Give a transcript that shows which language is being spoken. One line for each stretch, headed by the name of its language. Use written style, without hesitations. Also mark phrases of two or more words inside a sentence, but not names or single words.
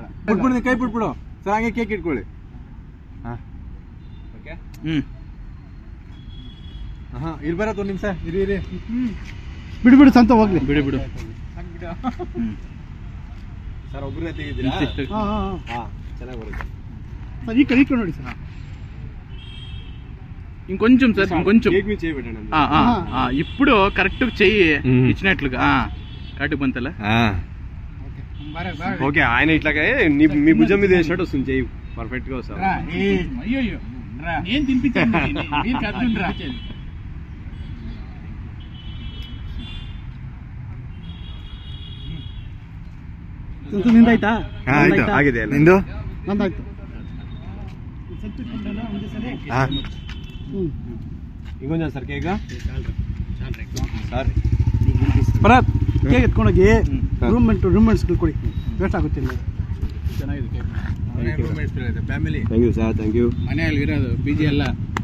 Kannada: ಬಿಟ್ಬಿಡು ಕೈ ಬಿಟ್ಬಿಡು ಸರ್. ಹಂಗೆ ಕೇಕ್ ಇಟ್ಕೊಳ್ಳಿ. ಓಕೆ ಇಲ್ಲಿ ಬರತ್ತೆ ಒಂದು ನಿಮಿಷ ಇರಿ. ಬಿಡು ಸಂತ ಹೋಗ್ಲಿ. ಬಿಡು ಸರ್ ಒಬ್ಬರೇ ತೆಗಿದ್ದೀರಾ? ಚೆನ್ನಾಗಿ ಬರುತ್ತೆ ಸರ್. ಈ ಕಡೆ ನೋಡಿ ಸರ್.
Telugu: ఇంకొంచెం సార్ ఇంకొంచెం. కేక్ మీ చేయబెట్టండి. ఇప్పుడు కరెక్ట్ చెయ్యి ఇచ్చినట్లుగా కరెక్ట్ బంతలా. ఓకే ఆయన ఇట్లాగే మీ భుజం మీద వేసినట్టు వస్తుంది. చెయ్యి పర్ఫెక్ట్ గా వస్తుంది. అయ్యో నేను తినిపించాను.
Kannada: ನಿಂದಾಯ್ತಾ? ಆಗಿದೆ ನಿಂದು. ನಂದಾಯ್ತು.
Telugu: ఇంకొంచెం సార్ కేక్
Kannada: ಸರ್. ಭರತ್ ಕೇಕ್ ಎತ್ಕೊಂಡೋಗಿ ರೂಮ್ಮೆಂಟ್ಸ್ ಕೊಡಿ. ವೇಸ್ಟ್ ಆಗುತ್ತೆ. ಚೆನ್ನಾಗಿದೆ
English: Family. Thank you sir. Thank you.
Kannada: ಮನೆಯಲ್ಲಿ ಇರೋದು PG ಎಲ್ಲ